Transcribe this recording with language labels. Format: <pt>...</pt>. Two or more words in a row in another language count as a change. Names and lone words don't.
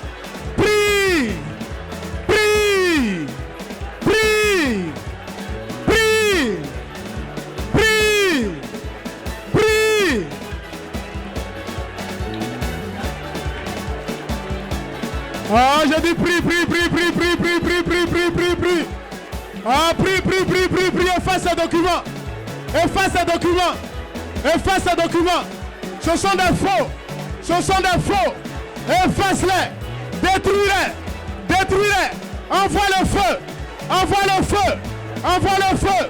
<fr>Prie. Prie. Prie. Prie. Prie. Prie. Oh, je dis prie, prie, prie, prie, prie, prie, prie, prie, prie, prie, prie. Ah, prie, prie, prie, prie, prie. Efface ces documents. Efface ces documents. Efface ces documents. Ce sont des faux. Ce sont des faux. Efface-les. Détruis-les. Détruis-les. Envoie le feu. Envoie le feu. Envoie le feu.</fr>